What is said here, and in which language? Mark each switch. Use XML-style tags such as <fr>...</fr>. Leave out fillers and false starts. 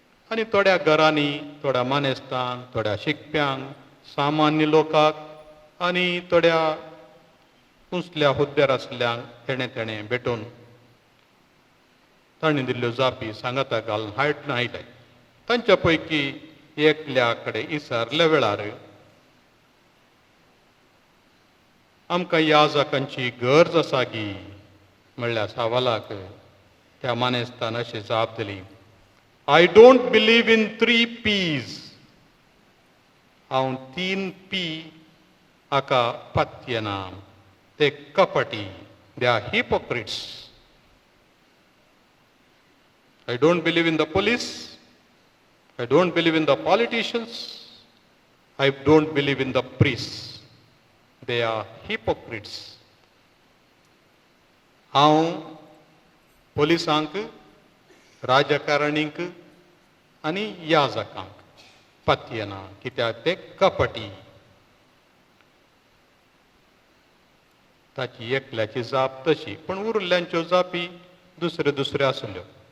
<kok>आनी थोड्या घरांनी, थोड्या मानेस्तांक, थोड्या शिकप्यांक, सामान्य लोकांक आनी थोड्या उसल्या हुद्द्यार आसल्यांक तेणें भेटून तांणी दिल्ल्यो जापी सांगाता घालून हाडले. तांच्या पैकी एकल्या कडेन विचारल्या वेळार आमकां याजकांची गरज आसा गी म्हणल्या सवालाक त्या मानेस्तान अशी जाप दिली,</kok> <en>I don't believe in 3 P's.</en> <kok>हांव 3 P हाका पत्य ना. ते कपटी,</kok> <en>They are hypocrites. I don't believe in the police. I don't believe in the politicians. I don't believe in the priests. They are hypocrites.</en> <kok>हांव पोलिसांक, राजकारणींक आनी याजकांक पत्य ना, कित्याक ते कपटी. ताची एकल्याची जाप तशी, पण उरल्यांच्यो जापी दुसऱ्यो आसल्यो.</kok>